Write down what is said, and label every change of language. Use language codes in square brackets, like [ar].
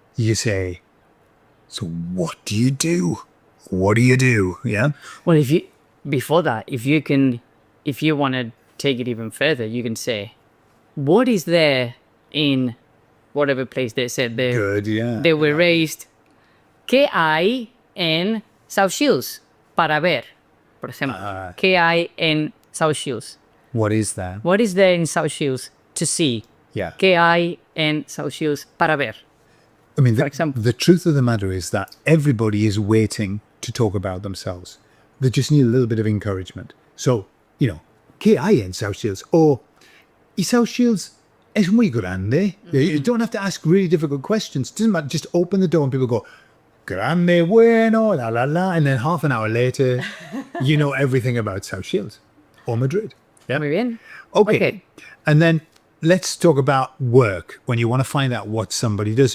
[en] You say, so what do you do? What do you do? Yeah. Well, before that, if you want to take it even further, you can say, what is there in whatever place they said Good. Yeah. they were raised? [es] ¿Qué hay en South Shields para ver? Por ejemplo, ¿qué hay en South Shields? [en] What is that? What is there in South Shields to see? Yeah. [es] ¿Qué hay en South Shields para ver? [en] I mean, For example. the truth of the matter is that everybody is waiting to talk about themselves. They just need a little bit of encouragement. So, you know, [es] ¿qué hay en South Shields? [en] Or, [es] ¿y South Shields es muy grande? [en] You don't have to ask really difficult questions. It doesn't matter. Just open the door and people go, [es] grande, bueno, la, la, la. [en] And then half an hour later, you know everything about South Shields or Madrid. Yeah. [es] Muy bien. [en] Okay. And then let's talk about work when you want to find out what somebody does.